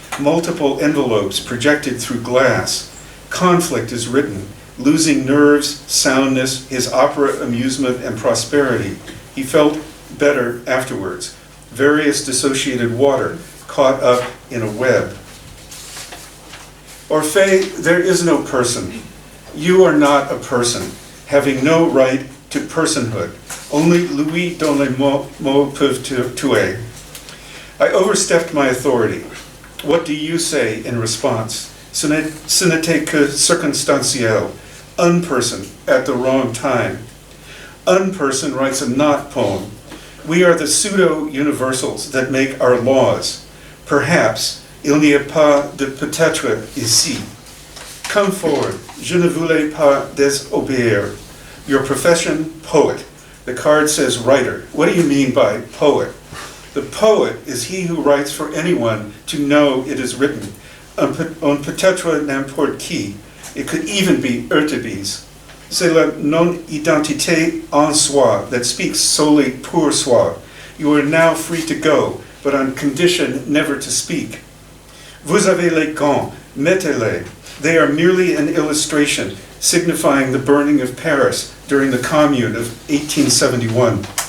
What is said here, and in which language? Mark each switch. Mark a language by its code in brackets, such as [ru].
[en] Multiple envelopes projected through glass. Conflict is written, losing nerves, soundness, his opera amusement and prosperity. He felt better afterwards. Various dissociated water caught up in a web. Orphée, there is no person. You are not a person, having no right to personhood. Only [fr] Louis dont les mots peuvent tuer. [en] I overstepped my authority. What do you say in response? [fr] Ce n'était que circonstanciel. [en] Unperson at the wrong time. Unperson writes a not poem. We are the pseudo-universals that make our laws. Perhaps [fr] il n'y a pas de peut-être ici. [en] Come forward. [fr] Je ne voulais pas désobéir. [en] Your profession, poet. The card says writer. What do you mean by poet? The poet is he who writes for anyone to know it is written. [fr] On peut-être n'importe qui. [en] It could even be Urtubise. [fr] C'est la non-identité en soi [en] that speaks solely [fr] pour soi. [en] You are now free to go, but on condition never to speak. [fr] Vous avez les gants, Mettez-les. [en] They are merely an illustration signifying the burning of Paris during the Commune of 1871.